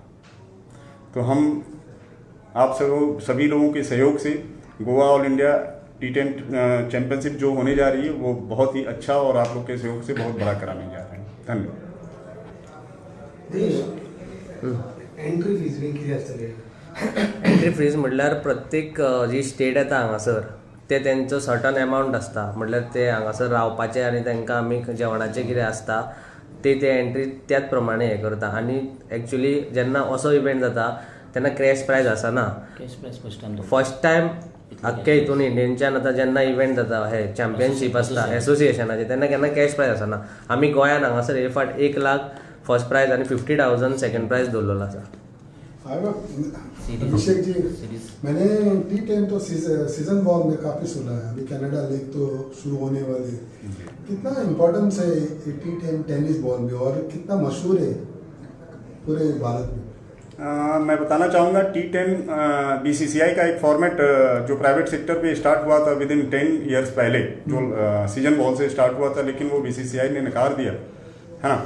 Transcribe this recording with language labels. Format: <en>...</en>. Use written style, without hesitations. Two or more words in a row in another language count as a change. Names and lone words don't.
<hi>तो हम आप सभी लोगों के सहयोग से गोवा ऑल इंडिया T10 चैंपियनशिप जो होने जा रही है वो बहुत ही अच्छा, और आप लोग के सहयोग से बहुत बड़ा कराने जा रहे हैं. धन्यवाद.</hi> <en>entry fees</en> <kok>बी किती आसतली?</kok> <en>entry fees</en> <kok>म्हटल्यार प्रत्येक जी स्टेट येता हांगासर ते तेंचो</kok> <en>certain amount</en> <kok>आसता. म्हटल्यार ते हांगासर रावपाचे आनी तांकां आमी जेवणाचें कितें आसता ते एंट्री त्याच प्रमाणे हे करता. आनी एक्चुली जेन्ना असो इव्हेंट जाता तेन्ना</kok> <en>crash prize</en> <kok>आसना.</kok> <en>first time</en> <kok>आख्या हितून इंडियेनच्यान आतां जेन्ना इव्हेंट जाता, हे चॅम्पियनशीप आसता एसोसिएशनाचे, तेन्ना केन्ना</kok> <en>cash prize</en> <kok>आसना. आमी गोंयान हांगासर हे फाट 1 लाख</kok> <en>first prize</en> <kok>आनी 50,000</kok> <en>second prize</en> <kok>दवरलेलो आसा.</kok> <hi>अभिषेक जी, मैंने T10 तो</hi> <en>season ball</en> <hi>में काफ़ी सुना है. अभी कनाडा लीग तो शुरू होने वाली है. कितना इम्पोर्टेंस है T10</hi> <en>tennis ball</en> <hi>में, और कितना मशहूर है पूरे भारत में? मैं बताना चाहूँगा T10 BCCI का एक फॉर्मेट जो</hi> <en>private sector</en> <hi>पे स्टार्ट हुआ था</hi> <en>within 10 years</en> <hi>पहले, जो</hi> <en>season ball</en> <hi>से स्टार्ट हुआ था, लेकिन वो BCCI ने नकार दिया, है ना.</hi>